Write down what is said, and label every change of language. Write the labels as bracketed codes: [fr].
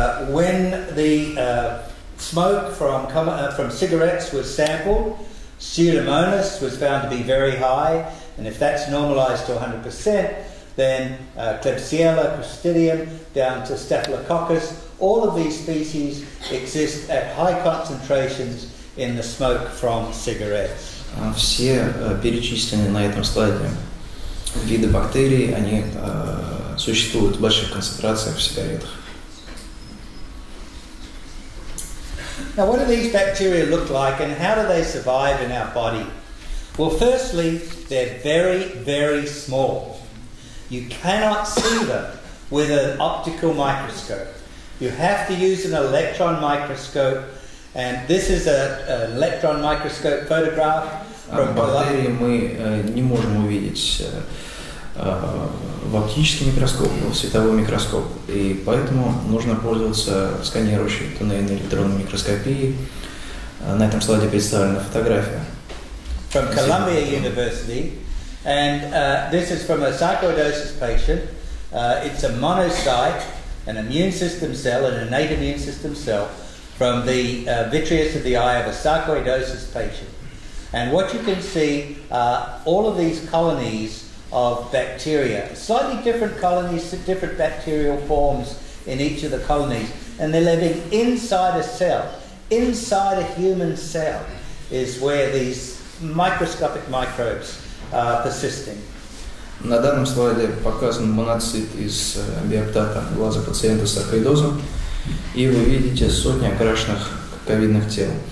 [en] When the smoke from cigarettes was sampled, Pseudomonas was found to be very high, and if that's normalized to 100%, then Klebsiella, Clostridium, down to Staphylococcus, all of these species exist at high concentrations in the smoke from cigarettes. [ru] Все перечисленные на этом слайде виды бактерий, они существуют в больших концентрациях в сигаретах. [en] Now, what do these bacteria look like and how do they survive in our body? Well, firstly, they're very, very small. You cannot see them with an optical microscope. You have to use an electron microscope, and this is an electron microscope photograph from [ru] бактерии мы не можем увидеть в оптический микроскоп, в световой микроскоп, и поэтому нужно пользоваться сканирующей туннельной электронной микроскопией. На этом слайде представлена фотография. [en] From Columbia University, and this is from a sarcoidosis patient. It's a monocyte, an immune system cell, an innate immune system cell, from the vitreous of the eye of a sarcoidosis patient. And what you can see are all of these colonies of bacteria, slightly different colonies, different bacterial forms in each of the colonies, and they're living inside a cell. Inside a human cell is where these microscopic microbes are persisting. [ru] На данном слайде показан моноцит из биоптата глаза пациента с саркоидозом, и вы видите сотни окрашенных ковидных тел.